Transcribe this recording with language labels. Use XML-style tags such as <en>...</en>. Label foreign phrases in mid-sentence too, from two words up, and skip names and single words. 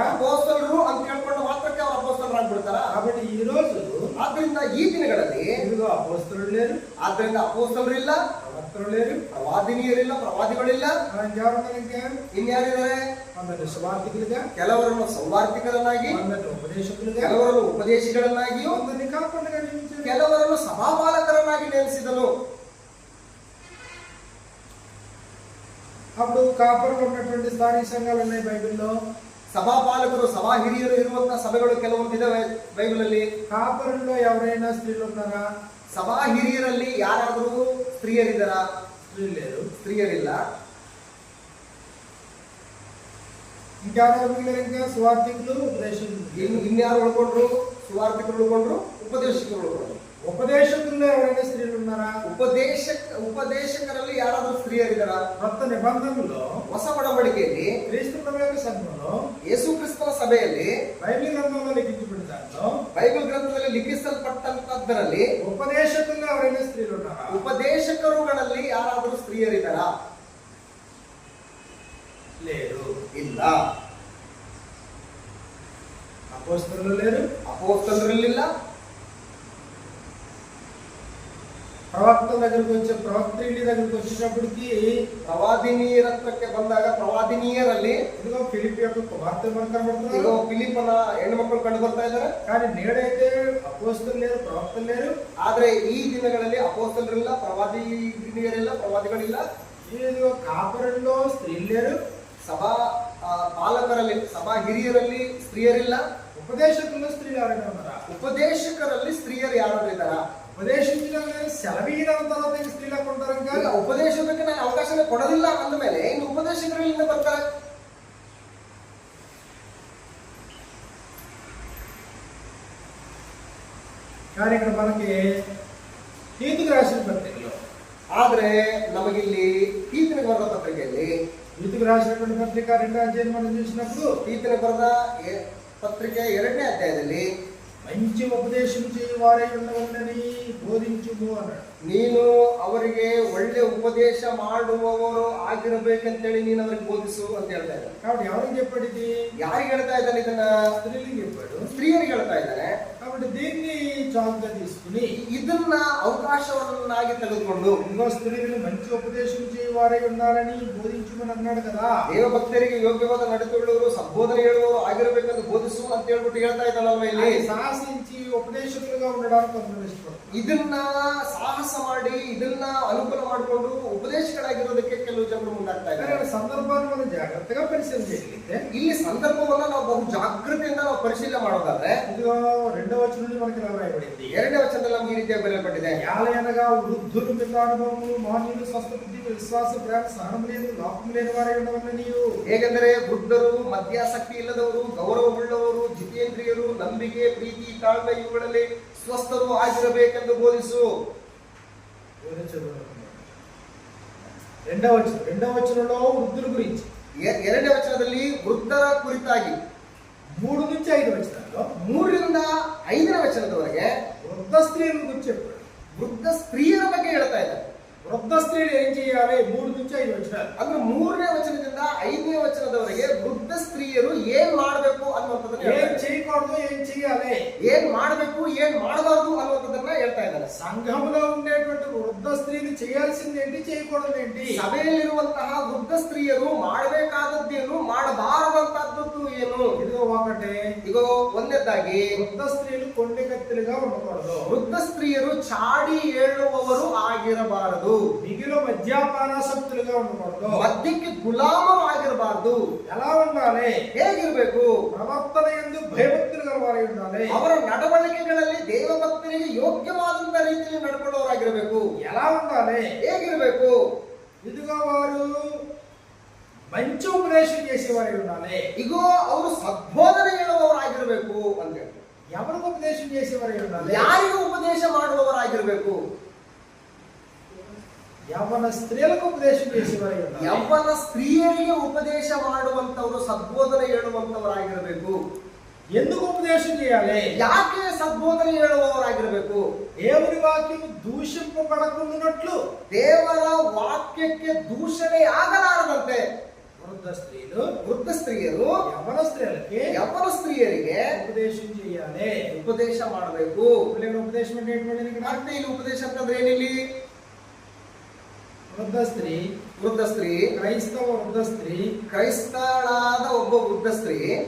<kn>ಅಪೋಸ್ತಲರು ಅಂತ ಹೇಳ್ಕೊಂಡು ಮಾತ್ರಕ್ಕೆ ಅವ್ರು ಅಪೋಸ್ತಲರು ಆಗ್ಬಿಡ್ತಾರ?</kn> <te>కాబట్టి ఈ రోజు</te> <kn>ಆದ್ರಿಂದ ಈ ದಿನಗಳಲ್ಲಿ</kn> <te>ఇదిగో అపోస్తలు లేరు,</te> <kn>ಆದ್ರಿಂದ ಅಪೋಸ್ತಲರು ಇಲ್ಲ,</kn> <te>ప్రవక్తలు లేరు,</te> <kn>ಪ್ರವಾದಿನಿಯರಿಲ್ಲ, ಪ್ರವಾದಿಗಳಿಲ್ಲ.</kn> <te>ఇంకెవరున్నారు? ఇంకా</te> <kn>ಇನ್ಯಾರಿದ್ದಾರೆ?</kn> <te>కొందరు సువార్థికులుగా,</te> <kn>ಕೆಲವರನ್ನು ಸೌವಾರ್ತಿಕರನ್ನಾಗಿ,</kn> <te>కొందరు ఉపదేశకులుగా,</te> <kn>ಕೆಲವರನ್ನು ಉಪದೇಶಿಗಳನ್ನಾಗಿ,</kn> <te>కొందరిని కాకుండా నియమించారు.</te> <kn>ಕೆಲವರನ್ನು ಸಭಾಪಾಲಕರನ್ನಾಗಿ ನೇಮಿಸಿದನು.</kn> <te>అప్పుడు కాపర్లో ఉన్నటువంటి స్థానిక సంఘాలు ఉన్నాయి బైబిల్లో.</te> <kn>ಸಭಾಪಾಲಕರು ಸಭಾ ಹಿರಿಯರು ಇರುವಂತಹ ಸಭೆಗಳು ಕೆಲವೊಂದು ಇದಾವೆ ಬೈಬಲ್ ಅಲ್ಲಿ.</kn> <te>కాపరుల్లో ఎవరైనా స్త్రీలు ఉన్నారా?</te> <kn>ಸಭಾ ಹಿರಿಯರಲ್ಲಿ ಯಾರಾದರೂ ಸ್ತ್ರೀಯರಿದ್ದಾರಾ?</kn> <te>స్త్రీలు</te> <kn>ಸ್ತ್ರೀಯರಿಲ್ಲ.</kn> <te>ఇంకెవరో మిగిలిన ఇంకా సువార్థికులు, ఉపదేశకులు.</te> <kn>ಇನ್ಯಾರು ಉಳ್ಕೊಂಡ್ರು? ಸುವಾರ್ತಿಕರು ಉಳ್ಕೊಂಡ್ರು, ಉಪದೇಶಕರು ಉಳ್ಕೊಂಡ್ರು.</kn> <te>ఉపదేశకుల్లో ఎవరైనా స్త్రీలు ఉన్నారా?</te> <kn>ಉಪದೇಶಕರಲ್ಲಿ ಯಾರಾದರೂ ಸ್ತ್ರೀಯರಿದ್ದಾರಾ?</kn> <te>కొత్త నిబంధనలో,</te> <kn>ಹೊಸ ಒಡಂಬಡಿಕೆಯಲ್ಲಿ,</kn> <te>క్రీస్తు ప్రభు యొక్క సంఘంలో,</te> <kn>ಯೇಸು ಕ್ರಿಸ್ತನ ಸಭೆಯಲ್ಲಿ,</kn> <te>బైబిల్ గ్రంథంలో లిఖించబడిన దాంట్లో,</te> <kn>ಬೈಬಲ್ ಗ್ರಂಥದಲ್ಲಿ ಲಿಖಿಸಲ್ಪಟ್ಟಂತದ್ದರಲ್ಲಿ</kn> <te>ఉపదేశకుల్లో ఎవరైనా స్త్రీలు ఉన్నారా?</te> <kn>ಉಪದೇಶಕರುಗಳಲ್ಲಿ ಯಾರಾದರೂ ಸ್ತ್ರೀಯರಿದ್ದಾರಾ?</kn> <te>లేరు.</te> <kn>ಇಲ್ಲ.</kn> <te>అపోస్తలులు లేరు,</te> <kn>ಅಪೊಸ್ತಲರಿಲ್ಲ.</kn> <te>ప్రవక్తల దగ్గరకు వచ్చే ప్రవక్త్రీల దగ్గరకు వచ్చేటప్పటికి</te> <kn>ಪ್ರವಾದಿನಿಯರ ಹತ್ರಕ್ಕೆ ಬಂದಾಗ ಪ್ರವಾದಿನಿಯರಲ್ಲಿ</kn> <te>ఇదిగో ఫిలిప్ యొక్క కుమార్తె మనకు కనబడుతున్నారు.</te> <kn>ಈಗ ಫಿಲಿಪ್ಪನ ಹೆಣ್ಣುಮಕ್ಕಳು ಕಂಡು ಬರ್ತಾ ಇದ್ದಾರೆ.</kn> <te>కానీ నేడైతే అపోస్తలు లేరు, ప్రవక్తలు లేరు.</te> <kn>ಆದ್ರೆ ಈ ದಿನಗಳಲ್ಲಿ ಅಪೊಸ್ತಲರಿಲ್ಲ, ಪ್ರವಾದಿನಿಯರಿಲ್ಲ, ಪ್ರವಾದಿಗಳಿಲ್ಲ.</kn> <te>ఇదిగో కాపరుల్లో స్త్రీలు లేరు,</te> <kn>ಸಭಾ ಪಾಲಕರಲ್ಲಿ, ಸಭಾ ಹಿರಿಯರಲ್ಲಿ ಸ್ತ್ರೀಯರಿಲ್ಲ.</kn> <te>ఉపదేశకుల్లో స్త్రీలు ఎవరైనా ఉన్నారా?</te> <kn>ಉಪದೇಶಕರಲ್ಲಿ ಸ್ತ್ರೀಯರು ಯಾರಾದ್ರೂ ಇದ್ದಾರಾ?</kn> <te>ఉపదేశించడం లేదు, సెలవీయడం తర్వాత ఇంక స్త్రీలకు ఉంటారు. ఇంకా</te> <kn>ಈಗ ಉಪದೇಶಕ್ಕೆ ನಾನು ಅವಕಾಶನೇ ಕೊಡೋದಿಲ್ಲ ಅಂದ ಮೇಲೆ ಇನ್ನು ಉಪದೇಶಕರು ಇಲ್ಲಿಂದ ಬರ್ತಾರೆ.</kn> <te>కానీ ఇక్కడ మనకి తీతుకు రాసిన పత్రికలో,</te> <kn>ಆದ್ರೆ ನಮಗಿಲ್ಲಿ ತೀತನಿಗೆ ಬರೆದ ಪತ್ರಿಕೆಯಲ್ಲಿ,</kn> <te>తీతుకు రాసినటువంటి పత్రిక 2వ అధ్యాయం మనం చూసినప్పుడు,</te> <kn>ತೀತನಿಗೆ ಬರೆದ ಪತ್ರಿಕೆ 2ನೇ ಅಧ್ಯಾಯದಲ್ಲಿ</kn> <te>మంచి ఉపదేశం చేయవారై ఉండవలనని బోధించుము అన్నాడు.</te> <kn>ನೀನು ಅವರಿಗೆ ಒಳ್ಳೆ ಉಪದೇಶ ಮಾಡುವವರು ಆಗಿರಬೇಕಂತೇಳಿ ನೀನು ಅವರಿಗೆ ಬೋಧಿಸು ಅಂತ ಹೇಳ್ತಾ ಇದ್ದಾನೆ.</kn> <te>కాబట్టి ఎవరికి చెప్పాడు ఇది?</te> <kn>ಯಾರಿಗೆ ಹೇಳ್ತಾ ಇದ್ದಾನೆ ಇದನ್ನ?</kn> <te>స్త్రీలకు చెప్పాడు.</te> <kn>ಸ್ತ್ರೀಯರಿಗೆ ಹೇಳ್ತಾ ಇದ್ದಾನೆ.</kn> <te>కాబట్టి దీన్ని చాలుగా తీసుకుని</te> <kn>ಇದನ್ನ ಅವಕಾಶವನ್ನಾಗಿ ತೆಗೆದುಕೊಂಡು,</kn> <te>ఇదిగో స్త్రీలను మంచి ఉపదేశం చేయవారై ఉండాలని బోధించుమని అన్నాడు కదా.</te> <kn>ದೇವಭಕ್ತರಿಗೆ ಯೋಗ್ಯವಾದ ನಡತೆಯುಳ್ಳವರು, ಸಂಬೋಧನೆ ಹೇಳುವವರು ಆಗಿರಬೇಕಂತ ಬೋಧಿಸು ಅಂತ ಹೇಳ್ಬಿಟ್ಟು ಹೇಳ್ತಾ ಇದ್ದಾನಲ್ವ ಇಲ್ಲಿ.</kn> <te>సాహసించి ఉపదేశకులుగా ఉండడానికి కొంతమంది ఇష్టపడతారు.</te> <kn>ಇದನ್ನ ಸಾಹಸ ಮಾಡಿ, ಇದನ್ನ ಅನುಕೂಲ ಮಾಡಿಕೊಂಡು ಉಪದೇಶಗಳಾಗಿರೋದಕ್ಕೆ ಕೆಲವು ಜನರು ಮುಂದಾಗ್ತಾ ಇದ್ದಾರೆ.</kn> <te>కానీ సందర్భాన్ని మనం జాగ్రత్తగా పరిశీలన చేయగలిగితే,</te> <kn>ಇಲ್ಲಿ ಸಂದರ್ಭವನ್ನ ನಾವು ಬಹು ಜಾಗೃತಿಯಿಂದ ನಾವು ಪರಿಶೀಲನೆ ಮಾಡೋದಾದ್ರೆ,</kn> <te>ఇదిగో 2వ వచనం నుండి మనకి ఇలా రాయబడింది.</te> <kn>2ನೇ ವಚನದಲ್ಲಿ ನಮ್ಗೆ ಈ ರೀತಿಯಾಗಿ ಬರೆಯಲ್ಪಟ್ಟಿದೆ.</kn> <te>యాలయనగా వృద్ధులు, మితానుభవములు, మహనీయులు, స్వస్థ బుద్ధి, విశ్వాస, ప్రేమ, సహనం లేని, లోపం లేని వారై ఉండవలెను నీవు.</te> <kn>ಹೇಗೆಂದರೆ ವೃದ್ಧರು, ಮದ್ಯಾಸಕ್ತಿ ಇಲ್ಲದವರು, ಗೌರವವುಳ್ಳವರು, ಜಿತೇಂದ್ರಿಯರು, ನಂಬಿಕೆ, ಪ್ರೀತಿ, ತಾಳ್ಮೆ ಇವುಗಳಲ್ಲಿ ಸ್ವಸ್ಥರು ಆಗಿರಬೇಕೆಂದು ಬೋಧಿಸು.</kn> <te>2వ వచనంలో వృద్ధుల గురించి,</te> <kn>2ನೇ ವಚನದಲ್ಲಿ ವೃದ್ಧರ ಕುರಿತಾಗಿ,</kn> <te>3 నుంచి 5 వచనాల్లో</te> <kn>3ರಿಂದ 5ನೇ ವಚನದವರೆಗೆ</kn> <te>వృద్ధ స్త్రీల గురించి చెప్పాడు.</te> <kn>ವೃದ್ಧ ಸ್ತ್ರೀಯರ ಬಗ್ಗೆ ಹೇಳ್ತಾ ಇದ್ದಾರೆ.</kn> <te>వృద్ధ స్త్రీలు ఏం చేయాలి? 3 నుంచి 5 వచనాలు.</te> <kn>ಅಂದ್ರೆ 3ನೇ ವಚನದಿಂದ 5ನೇ ವಚನದವರೆಗೆ ವೃದ್ಧ ಸ್ತ್ರೀಯರು ಏನ್ ಮಾಡಬೇಕು ಅನ್ನುವಂಥದ್ದನ್ನ</kn> <te>ఏం</te> <kn>ಹೇಳ್ತಾರೆ.</kn> <te>చేయకూడదు, ఏం చేయాలి,</te> <kn>ಏನ್ ಮಾಡಬೇಕು, ಏನ್ ಮಾಡಬಾರದು ಅನ್ನುವಂಥದ್ದನ್ನ ಹೇಳ್ತಾ ಇದ್ದಾರೆ.</kn> <te>సంఘంలో ఉండేటువంటి వృద్ధ స్త్రీలు చేయాల్సింది ఏంటి, చేయకూడదు ఏంటి,</te> <kn>ಸಭೆಯಲ್ಲಿರುವಂತಹ ವೃದ್ಧ ಸ್ತ್ರೀಯರು ಮಾಡಬೇಕಾದದ್ದೇನು, ಮಾಡಬಾರದಂತಹದ್ದು ಏನು.</kn> <te>ఇదిగో ఒకటే,</te> <kn>ಈಗ ಒಂದನೇದಾಗಿ</kn> <te>వృద్ధ స్త్రీలు కొండె కత్తిలుగా ఉండకూడదు,</te> <kn>ವೃದ್ಧ ಸ್ತ್ರೀಯರು ಚಾಡಿ ಏಳುವವರು ಆಗಿರಬಾರದು,</kn> <te>మిగిలిన మద్యపానాసక్తులుగా ఉండకూడదు,</te> <kn>ಮದ್ಯಕ್ಕೆ ಗುಲಾಮರಾಗಿರಬಾರದು.</kn> <te>ఎలా ఉండాలి?</te> <kn>ಹೇಗಿರ್ಬೇಕು?</kn> <te>ప్రవర్తన యందు భయభక్తులు గలవారై ఉండాలి.</te> <kn>ಅವರ ನಡವಳಿಕೆಗಳಲ್ಲಿ ದೇವಭಕ್ತರಿಗೆ ಯೋಗ್ಯವಾದಂತ ರೀತಿಯಲ್ಲಿ ನಡ್ಕೊಳ್ಳೋರಾಗಿರ್ಬೇಕು.</kn> <te>ఎలా ఉండాలి?</te> <kn>ಹೇಗಿರ್ಬೇಕು?</kn> <te>ఇదిగో వారు మంచి ఉపదేశం చేసేవారై ఉండాలి.</te> <kn>ಇಗೋ ಅವರು ಸದ್ಬೋಧನೆ ಹೇಳುವವರಾಗಿರ್ಬೇಕು ಅಂತ ಹೇಳಿ.</kn> <te>ఎవరికి ఉపదేశం చేసేవారై ఉండాలి?</te> <kn>ಯಾರಿಗೂ ಉಪದೇಶ ಮಾಡುವವರಾಗಿರ್ಬೇಕು?</kn> <te>యవ్వన స్త్రీలకు ఉపదేశం చేసేవారై ఉండాలి.</te> <kn>ಯವ್ವನ ಸ್ತ್ರೀಯರಿಗೆ ಉಪದೇಶ ಮಾಡುವಂತವರು, ಸದ್ಬೋಧನೆ ಹೇಳುವಂತವರಾಗಿರಬೇಕು.</kn> <te>ఎందుకు ఉపదేశం చేయాలి?</te> <kn>ಯಾಕೆ ಸದ್ಬೋಧನೆ ಹೇಳುವವರಾಗಿರಬೇಕು?</kn> <te>దేవుని వాక్యం దూషింపబడకుండానట్లు,</te> <kn>ದೇವರ ವಾಕ್ಯಕ್ಕೆ ದೂಷಣೆ ಆಗಲಾರದಂತೆ ವೃದ್ಧ ಸ್ತ್ರೀಯರು</kn> <te>యవ్వన స్త్రీలకి</te> <kn>ಯವ್ವನ ಸ್ತ್ರೀಯರಿಗೆ</kn> <te>ఉపదేశం చేయాలి.</te> <kn>ಉಪದೇಶ ಮಾಡಬೇಕು.</kn> <te>ఉపదేశం అంటే ఏంటంటే ఇక్కడ</te> <kn>ಮತ್ತೆ ಇಲ್ಲಿ ಉಪದೇಶ ಅಂತಂದ್ರೆ ಏನಿಲ್ಲಿ?</kn> <te>వృద్ధ స్త్రీ,</te> <kn>ಕ್ರೈಸ್ತವ ವೃದ್ಧ ಸ್ತ್ರೀ, ಕ್ರೈಸ್ತಳಾದ ಒಬ್ಬ ವೃದ್ಧ ಸ್ತ್ರೀ</kn>